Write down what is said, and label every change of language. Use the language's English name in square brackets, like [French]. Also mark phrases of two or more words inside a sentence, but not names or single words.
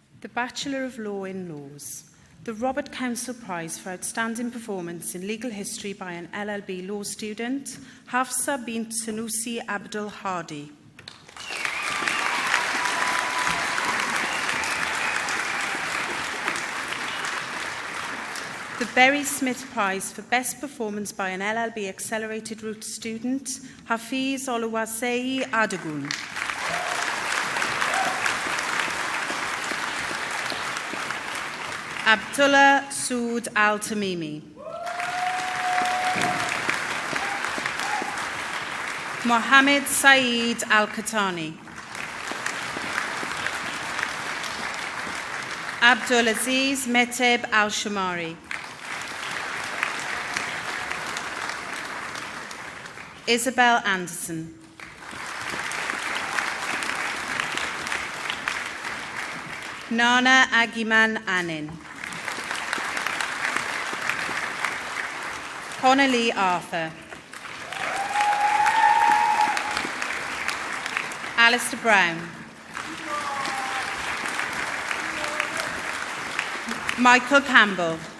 [English] Bachelor of Law in Laws, the Robert Council Prize for Outstanding Performance in Legal History by an LLB law student, Hafsa bint Sanusi Abdul Hadi. The Berry Smith Prize for Best Performance by an LLB Accelerated Route student, Hafiz Oluwaseyi Adegun. Abdullah Sood Al-Tamimi. Mohammed Saeed Al-Katani. Abdulaziz Meteb Al-Shamari. Isabel Anderson. Nana Agiman Anin. Connor Lee Arthur. Alistair Brown. Michael Campbell.